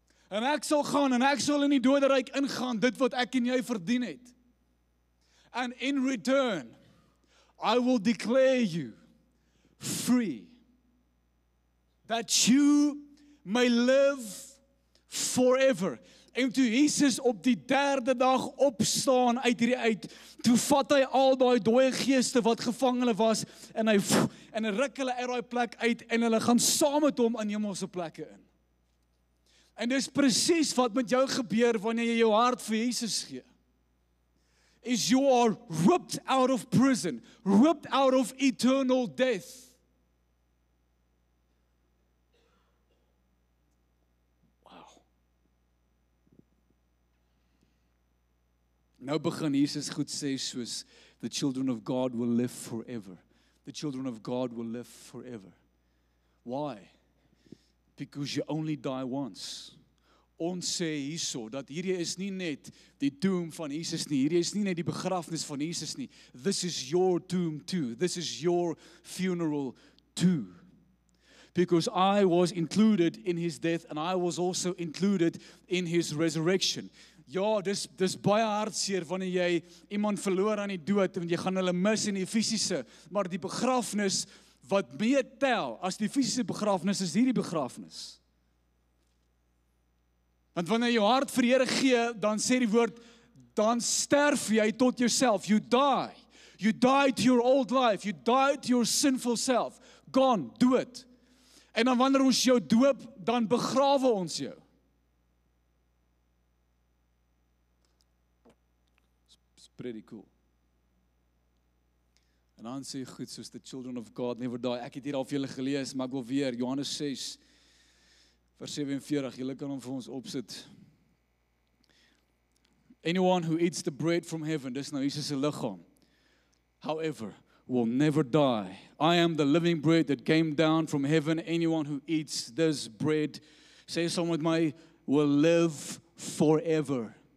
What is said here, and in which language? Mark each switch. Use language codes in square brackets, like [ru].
[af] En ek sal gaan, en ek sal in die doderyk ingaan, dit wat ek en jy verdien het. [en] And in return, I will declare you free, that you may live forever. [af] En toe Jesus op die 3de dag opstaan uit hierdie uit, toe vat hy al daai dooie geeste wat gevangene was, en hy ruk hulle uit daai plek uit, en hulle gaan saam met hom in hemelse plekke in. En dis presies wat met jou gebeur wanneer jy jou hart vir Jesus gee. [en] Is you are ripped out of prison, ripped out of eternal death. [af] Nou begin Jesus goed sê soos, [en] the children of God will live forever. The children of God will live forever. Why? Because you only die once. [af] Ons sê hierso, dat hierdie is nie net die doom van Jesus nie, hierdie is nie net die begrafnis van Jesus nie. [en] This is your doom too. This is your funeral too. Because I was included in his death and I was also included in his resurrection. [af] Ja, dis baie hartseer wanneer jy iemand verloor aan die dood, en jy gaan hulle mis in die fisiese, maar die begrafnis wat meer tel as die fisiese begrafnis is hierdie begrafnis. Want wanneer jou hart vir die Here gee, dan sê die woord, dan sterf jy tot jouself. [en] You die. You die to your old life. You die to your sinful self. Gone, [af] dood. En dan wanneer ons jou doop, dan begrawe ons jou. [en] Pretty cool. [af] En dan sê goed, soos [en] the children of God never die. [af] Ek het hier al vir julle gelees, maar ek wil weer, Johannes 6, vers 47, julle kan hom vir ons opsit. [en] Anyone who eats the bread from heaven, [af] dis nou Jesus se liggaam, [en] however, will never die. I am the living bread that came down from heaven. Anyone who eats this bread, [af] sê saam met my, [en] will live forever.